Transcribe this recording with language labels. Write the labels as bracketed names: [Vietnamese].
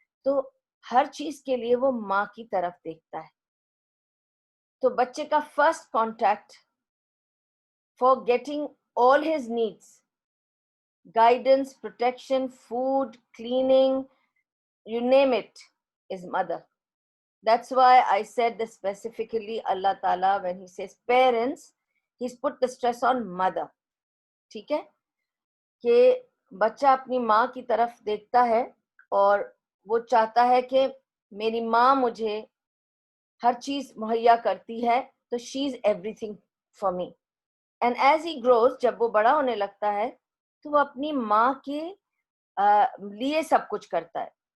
[Urdu] تو ہر چیز کے لیے وہ ماں کی طرف دیکھتا ہے. تو بچے کا [English] First contact for getting all his needs, guidance, protection, food, cleaning, you name it, is mother. That's why I said that specifically Allah Ta'ala, when he says parents, he's put the stress on mother. [Urdu] ٹھیک ہے؟ کہ بچہ اپنی ماں کی طرف دیکھتا ہے اور وہ چاہتا ہے کہ میری ماں مجھے ہر چیز مہیا کرتی ہے، تو [English] she is everything for me. And as he grows، [Urdu] جب وہ بڑا ہونے لگتا ہے تو وہ اپنی ماں کے لیے سب کچھ کرتا ہے.